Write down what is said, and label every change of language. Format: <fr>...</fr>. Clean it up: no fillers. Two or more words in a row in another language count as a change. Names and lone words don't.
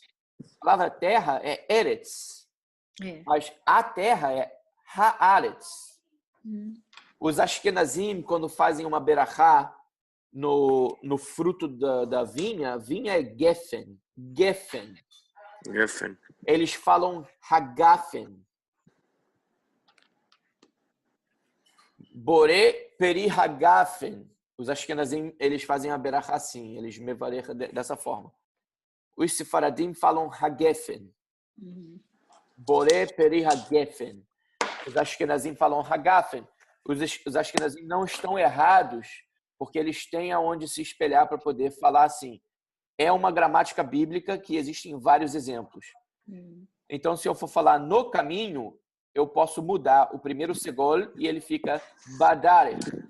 <pt>A palavra terra é eretz. Mas a terra é haaretz. Os Ashkenazim, quando fazem uma berachá no fruto da vinha, a vinha é gefen. Eles falam hagafen.</pt> <he>בורא פרי הגפן.</he> <pt>Os Ashkenazim, eles fazem a berachá assim, eles mevarecham dessa forma. Os Sefaradim falam hagefen.</pt> <he>בורא פרי הגפן.</he> <pt>Os Ashkenazim falam hagafen. Os Ashkenazim não estão errados, porque eles têm aonde se espelhar para poder falar assim. É uma gramática bíblica que existem vários exemplos. Então, se eu for falar no caminho, eu posso mudar o primeiro segol e ele fica badarech.</pt>